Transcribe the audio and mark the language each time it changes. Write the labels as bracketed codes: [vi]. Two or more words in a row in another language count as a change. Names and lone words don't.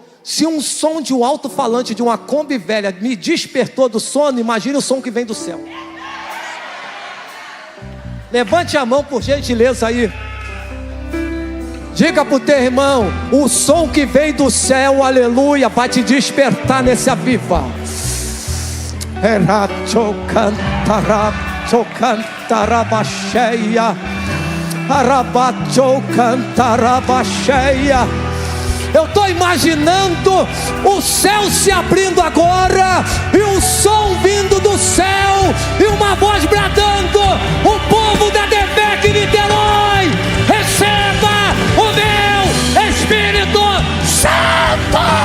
[pt] Se um som de um alto-falante de uma Kombi velha me despertou do sono, imagine o som que vem do céu. Levante a mão por gentileza aí. Diga para o teu irmão: o som que vem do céu, aleluia, vai te despertar nesse aviva. Eracho cantarabacheia, arabacho cantarabacheia. Eu estou imaginando o céu se abrindo agora, e um som vindo do céu, e uma voz bradando: o povo da DEVEC Niterói, receba o meu Espírito Santo.